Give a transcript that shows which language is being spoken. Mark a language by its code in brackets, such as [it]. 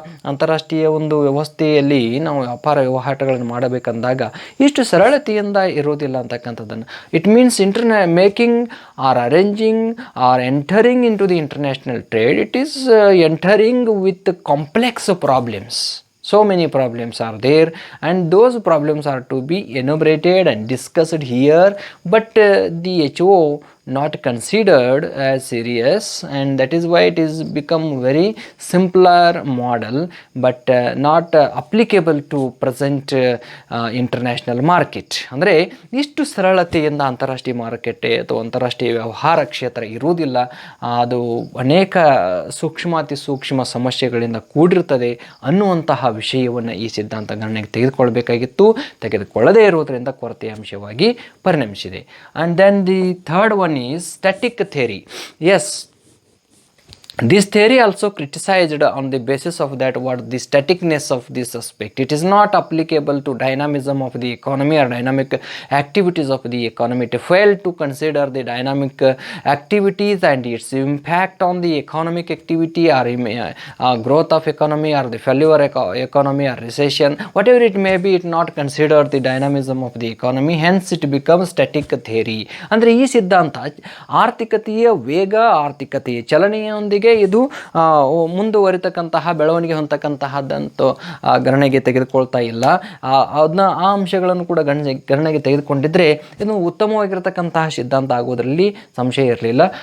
[kn] ಅಂತಾರಾಷ್ಟ್ರೀಯ ಒಂದು ವ್ಯವಸ್ಥೆಯಲ್ಲಿ ನಾವು ವ್ಯಾಪಾರ ವ್ಯವಹಾರಗಳನ್ನು ಮಾಡಬೇಕಂದಾಗ ಇಷ್ಟು ಸರಳತೆಯಿಂದ ಇರೋದಿಲ್ಲ ಅಂತಕ್ಕಂಥದ್ದನ್ನು. [en] It means making or arranging or entering into the international trade, it is entering with complex problems. So many problems are there, and those problems are to be enumerated and discussed here, but the HO not considered as serious, and that is why it is become very simpler model, but not applicable to present international market. [kn] ಅಂದರೆ ಇಷ್ಟು ಸರಳತೆಯಿಂದ ಅಂತಾರಾಷ್ಟ್ರೀಯ ಮಾರುಕಟ್ಟೆ ಅಥವಾ ಅಂತಾರಾಷ್ಟ್ರೀಯ ವ್ಯವಹಾರ ಕ್ಷೇತ್ರ ಇರುವುದಿಲ್ಲ. ಅದು ಅನೇಕ ಸೂಕ್ಷ್ಮ ಸಮಸ್ಯೆಗಳಿಂದ ಕೂಡಿರುತ್ತದೆ ಅನ್ನುವಂತಹ ವಿಷಯವನ್ನು ಈ ಸಿದ್ಧಾಂತ ಗಣನೆಗೆ ತೆಗೆದುಕೊಳ್ಳದೇ ಇರುವುದರಿಂದ ಕೊರತೆಯ ಅಂಶವಾಗಿ ಪರಿಣಮಿಸಿದೆ. [en] And then the third one is static theory. Yes, this theory also criticized on the basis of that what the staticness of this aspect. It is not applicable to dynamism of the economy or dynamic activities of the economy. It failed to consider the dynamic activities and its impact on the economic activity or growth of economy or the failure economy or recession, whatever it may be. It not considered the dynamism of the economy, hence it becomes static theory. [kn] ಅಂದರೆ ಈ ಸಿದ್ಧಾಂತ ಆರ್ಥಿಕತೆಯ ವೇಗ, ಆರ್ಥಿಕತೆಯ ಚಲನೆಯೊಂದಿಗೆ ಇದು ಮುಂದುವರಿತಕ್ಕಂತಹ ಬೆಳವಣಿಗೆ ಹೊಂದತಕ್ಕಂತಹದ್ದಂತೂ ಗಣನೆಗೆ ತೆಗೆದುಕೊಳ್ತಾ ಇಲ್ಲ. ಅದನ್ನ ಆ ಅಂಶಗಳನ್ನು ಕೂಡ ಗಣನೆಗೆ ತೆಗೆದುಕೊಂಡಿದ್ರೆ ಇದು ಉತ್ತಮವಾಗಿರತಕ್ಕಂತಹ ಸಿದ್ಧಾಂತ ಆಗೋದರಲ್ಲಿ ಸಂಶಯ ಇರಲಿಲ್ಲ.